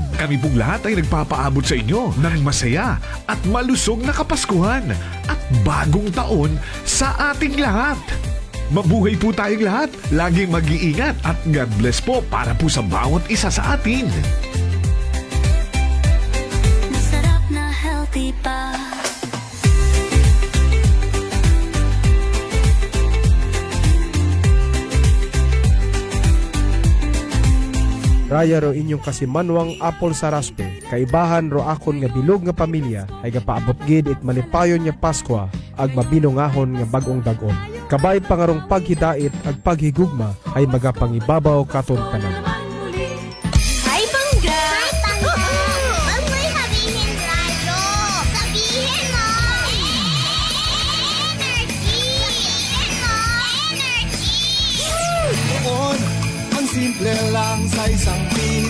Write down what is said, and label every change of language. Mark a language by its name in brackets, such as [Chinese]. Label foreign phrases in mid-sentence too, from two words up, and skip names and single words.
[Filipino] Kami pong lahat ay nagpapaabot sa inyo ng masaya at malusog na Kapaskuhan at bagong taon sa ating lahat. Mabuhay po tayong lahat, laging mag-iingat at [English] God bless [Filipino] po para po sa bawat isa sa atin. Masarap na healthy pa. [Aklanon] Raya ro inyong kasimanwang apple sa raspe, kaibahan ro akon nga bilog nga pamilya ay gapaabot gid it malipayon nga Paskwa ag mabinungahon nga bagong dagon. Kabay pangarong paghidait ag paghigugma ay magapangibabaw katon tanan. [Filipino] Hi, Bangga! Hi, Bangga! Huwag mo'y sabihin radyo. Sabihin mo! Energy! Sabihin mo! Energy! Noon, ang simple lang sa isang beat.